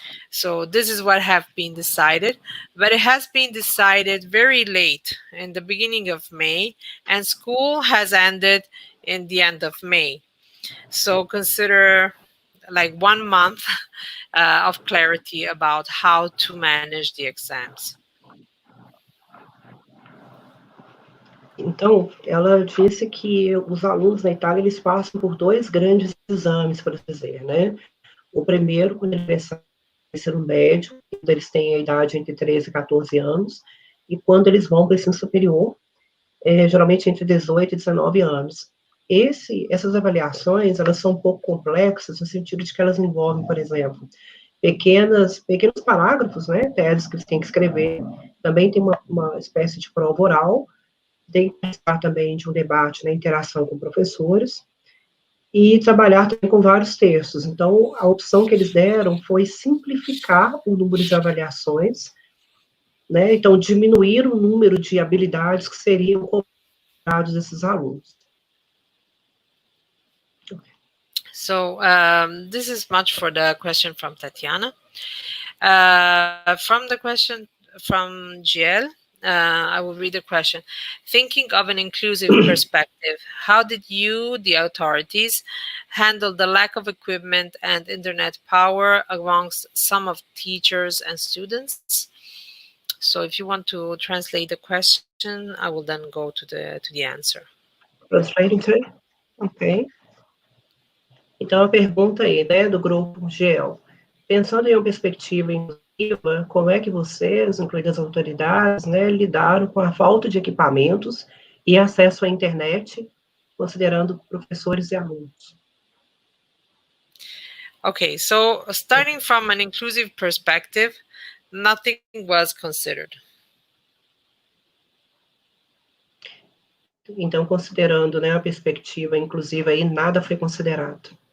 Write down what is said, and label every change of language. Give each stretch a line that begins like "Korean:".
English: So this is what have been decided, but it has been decided very late in the beginning of May, and school has ended in the end of May. So consider like 1 month of clarity about how to manage the exams.
Portuguese: Então, ela disse que os alunos na Itália, eles passam por 2 grandes exames, por dizer, né? O primeiro, quando eles começam no ensino médio, quando eles têm a idade entre 13 e 14 anos, e quando eles vão para o ensino superior, geralmente entre 18 e 19 anos. Essas avaliações, elas são um pouco complexas, no sentido de que elas envolvem, por exemplo, pequenos parágrafos, né, teses que eles têm que escrever, também tem uma espécie de prova oral, tem que participar também de um debate na interação com professores, e trabalhar também com vários textos. Então, a opção que eles deram foi simplificar o número de avaliações, né, então diminuir o número de habilidades que seriam cobrados desses alunos.
English: So this is much for the question from Tatiana. From the question from GL, I will read the question. Thinking of an inclusive perspective, how did you, the authorities, handle the lack of equipment and internet power amongst some of teachers and students? So if you want to translate the question, I will then go to the answer. Translating to it? Ok.
Portuguese: Então, a pergunta aí, né, do grupo GEL. Pensando em uma perspectiva inclusiva, como é que vocês, incluindo as autoridades, né, lidaram com a falta de equipamentos e acesso à internet, considerando professores e alunos?
English: Okay, so starting from an inclusive perspective, nothing was considered.
Portuguese: Então, considerando, né, a perspectiva inclusiva aí, nada foi considerado.